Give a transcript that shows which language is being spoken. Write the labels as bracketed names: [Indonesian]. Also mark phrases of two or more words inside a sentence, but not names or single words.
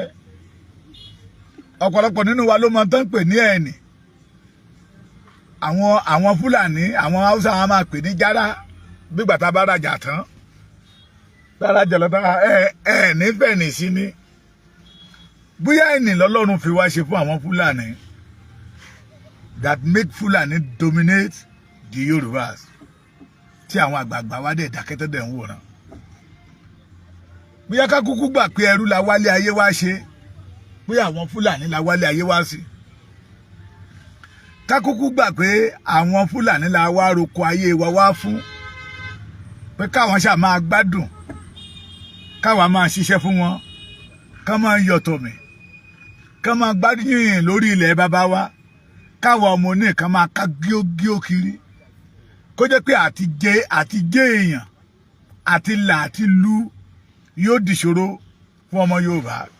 [Yoruba] Ọ̀pọ̀lọpọ̀ nínú wa ló mọ tán pè ní ẹ̀ẹ̀nì. Àwọn Fúlàní, àwọn Haúsá wọn máa pè ní járá bígbà tá a bá rajà tán. Lárajà lọ́tà nífẹ̀ẹ́ nì sí ni. Bóyá ẹ̀ẹ̀nì lọ́lọ́run fi wá ṣe fún àwọn Fúlàní [English] that make Fulani dominate the Yorubas, [Yoruba] tí àwọn àgbààgbà wá dẹ̀ dákẹ́tẹ́ dẹ̀ ń wòran. Bóyá ká kúkú gbà pé ẹrú la wálé ayé wá ṣe, bóyá àwọn Fúlàní la wálé ayé wá sí. Ká kúkú gbà pé àwọn Fúlàní la wá roko ayé wa wá fún, pé káwọn ṣáà máa gbádùn, káwa máa ṣiṣẹ́ fún wọn, ká máa yọ̀tọ̀ mi, ká máa gbádùn yìnyín lórí ilẹ̀ bàbá wa, káwọn ọmọ ní kan máa ká gíógíó kiri, kó jẹ́ pé àti jẹ èèyàn àti là àti lu yóò dìṣòro fún ọmọ Yorùbá.